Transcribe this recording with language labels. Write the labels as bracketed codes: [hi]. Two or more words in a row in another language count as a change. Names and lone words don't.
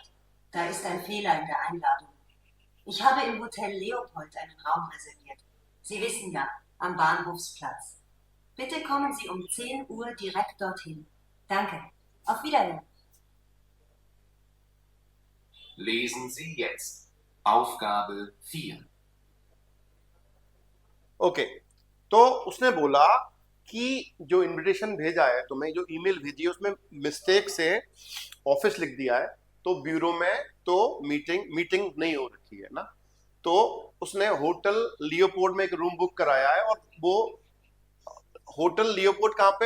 [de] Da ist ein Fehler in der Einladung. Ich habe im Hotel Leopold einen Raum reserviert. Sie wissen ja, am Bahnhofsplatz. Bitte kommen Sie um 10 Uhr direkt dorthin. Danke. Auf Wiedersehen. Lesen Sie jetzt Aufgabe 4. [hi] ओके, तो उसने बोला कि जो इनविटेशन भेजा है तुम्हें, जो ईमेल भेजी है, उसमें मिस्टेक से ऑफिस लिख दिया है, तो ब्यूरो में तो मीटिंग नहीं हो रखी है ना। तो उसने होटल लियोपोल्ड में एक रूम बुक कराया है, और वो होटल लियोपोल्ड कहाँ पे?